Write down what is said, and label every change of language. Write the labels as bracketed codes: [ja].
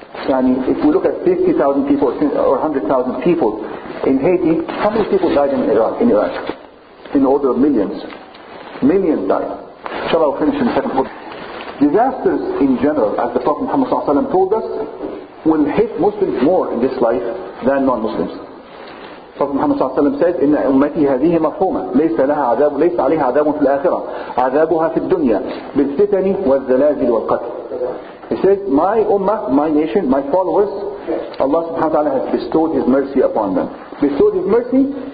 [en] And if we look at 50,000 people or 100,000 people in Haiti, how many people died in Iraq? In the order of millions. Millions died. Inshallah, I'll finish in the second point. Disasters in general, as the Prophet Muhammad ﷺ told us, will hit Muslims more in this life than non-Muslims. Prophet Muhammad ﷺ said, [ar] إن أمتي هذه مفهومة ليس عليها عذاب في الآخرة عذابها في الدنيا بالفتن والزلازل والقتل. [en] He said, my ummah, my nation, my followers, Allah subhanahu wa ta'ala has bestowed His mercy upon them. Bestowed His mercy?